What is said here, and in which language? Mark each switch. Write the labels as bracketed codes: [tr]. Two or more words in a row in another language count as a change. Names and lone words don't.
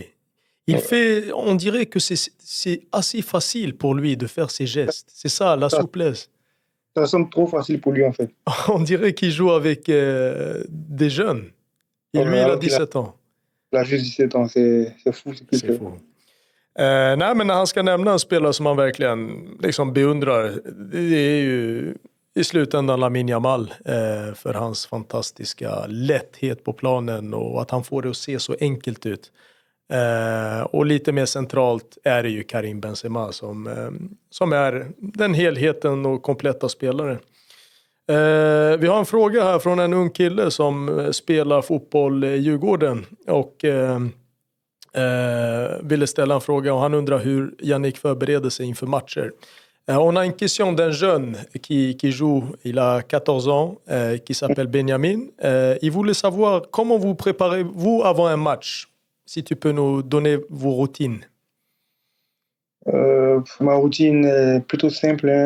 [fr] Ouais. On dirait que c'est assez facile pour lui de faire ses gestes. C'est ça, la Ça, souplesse. ça semble trop facile pour lui, en fait. On dirait qu'il joue avec des jeunes. Et Ouais, lui, il a alors qu'il 17 ans. a juste 17 ans. C'est fou ce qu'il C'est fait. fou. [sv] Nej, men när han ska nämna en spelare som man verkligen liksom beundrar, det är ju i slutändan Lamine Yamal för hans fantastiska lätthet på planen och att han får det att se så enkelt ut. Och lite mer centralt är det ju Karim Benzema som är den helheten och kompletta spelaren. Vi har en fråga här från en ung kille som spelar fotboll i Djurgården och ville ställa en fråga och han undrar hur Yannick förbereder sig inför matcher. [fr] On a une question d'un jeune qui joue, il a 14 ans, qui s'appelle Benjamin. Il voulait savoir comment vous préparez-vous avant un match, si tu peux nous donner vos routines. Ma routine est plutôt simple, hein.